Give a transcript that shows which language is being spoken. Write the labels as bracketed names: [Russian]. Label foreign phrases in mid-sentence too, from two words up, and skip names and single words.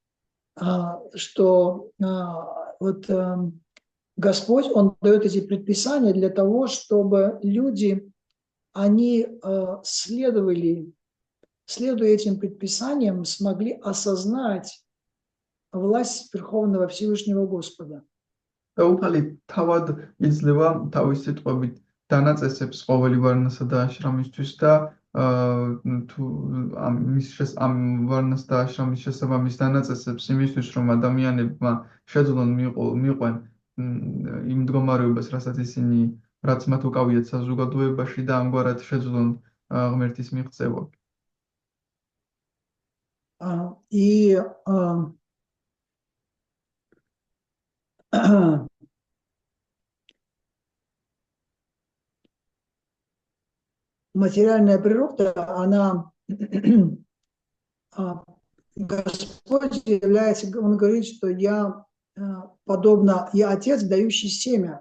[Russian] что вот Господь, Он дает эти предписания для того, чтобы люди, они следуя этим предписаниям, смогли осознать власть Верховного Всевышнего Господа. [Georgian] და უფალი თავად იძლევა თავის სიტყვებით დანაწესებს ყოველი ვარნასა და აშრამისთვის და თუ ამ ვარნას და აშრამის შესაბამის დანაწესებს იმისთვის, რომ ადამიანებმა შეძლონ მიყვნენ იმ მდგომარეობას, რასაც ისინი რაც მათ უკავიათ საზოგადოებაში და ამგვარად შეძლონ ღმერთის მიღწევა. [Russian] И материальная природа, она Господь является, Он говорит, что я отец, дающий семя.